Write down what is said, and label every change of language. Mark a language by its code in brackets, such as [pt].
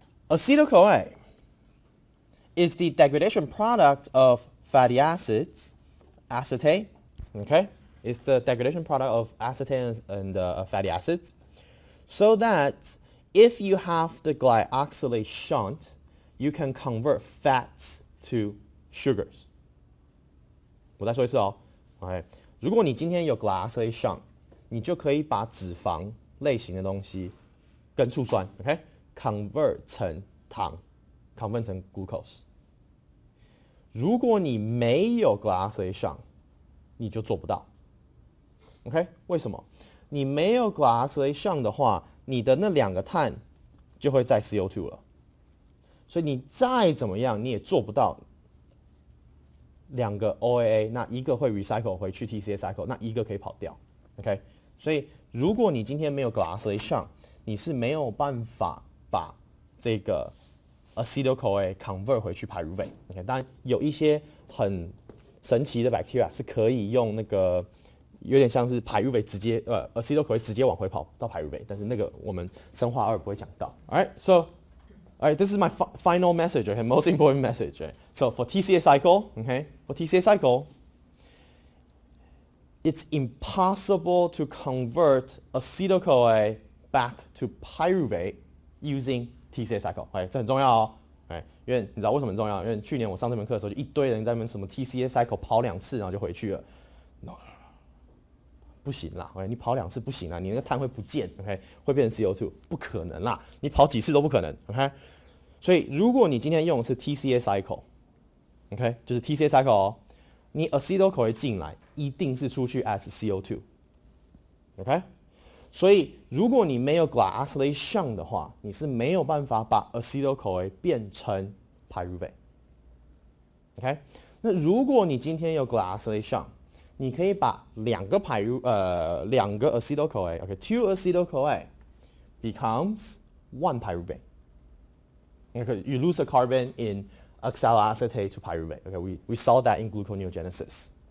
[en] Acetyl-CoA is the degradation product of fatty acids, acetate. Okay? It's the degradation product of acetate and fatty acids. So that if you have the glyoxylate shunt, you can convert fats to sugars. [zh] 我再说一次哦 ，OK， 如果你今天有 glyoxylate shunt， 你就可以把脂肪类型的东西跟醋酸 ，OK，convert 成糖 ，convert 成 glucose。如果你没有 glyoxylate shunt， 你就做不到 ，OK？ 为什么？你没有 glyoxylate shunt 的话，你的那2个碳就会在 CO2 了，所以你再怎么样你也做不到2个 OAA， 那一个会 recycle 回去 TCA cycle， 那一个可以跑掉 ，OK？所以如果你今天没有 glyoxylate shunt， 你是没有办法把这个 acetyl-CoA convert 回去 pyruvate。 OK， 当然有一些很神奇的 bacteria 是可以用那个。有点像是 pyruvate 直接acetyl-CoA 直接往回跑到 pyruvate， 但是那个我们生化2不会讲到。 [en] Alright, so this is my final message, okay, most important message. Right? So for TCA cycle, okay, for TCA cycle, it's impossible to convert acetyl-CoA back to pyruvate using TCA cycle. [zh] 这很重要哦。因为你知道为什么很重要？因为去年我上这门课的时候，就一堆人在那边什么 TCA cycle 跑2次，然后就回去了。 [en] No. [zh] 不行啦 ，OK， 你跑2次不行啦，你那个碳会不见 ，OK， 会变成 CO2， 不可能啦，你跑几次都不可能 ，OK。所以如果你今天用的是 TCA cycle，OK， 就是 TCA cycle 哦，你 acetyl-CoA 进来一定是出去 as CO2，OK。所以如果你没有 glyoxylate shunt 的话，你是没有办法把 acetyl-CoA 变成 pyruvate，OK。那如果你今天有 glyoxylate shunt，你可以把2个acetyl-CoA, [en] okay, 2 acetyl-CoA becomes 1 pyruvate. Okay, you lose a carbon in oxaloacetate to pyruvate. Okay, we saw that in gluconeogenesis.